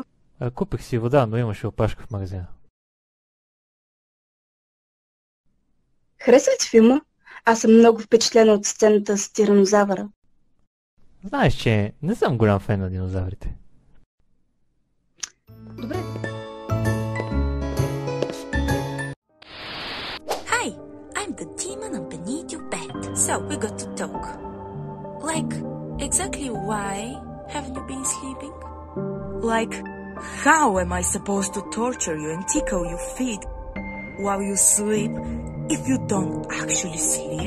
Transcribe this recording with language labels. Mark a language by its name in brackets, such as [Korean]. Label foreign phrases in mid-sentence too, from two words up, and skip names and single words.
[Bulgarian] Купих си вода, но имаше опашка в магазина. Хареса ли ти филма? Аз съм много впечатлена от сцената с тиранозавъра. Знаеш, че не съм голям фен на динозаврите. Добре. [English] Hi, I'm the demon beneath your bed. So we got to talk. Like, exactly why haven't you been sleeping? Like, how am I supposed to torture you and tickle your feet while you sleep if you don't actually sleep?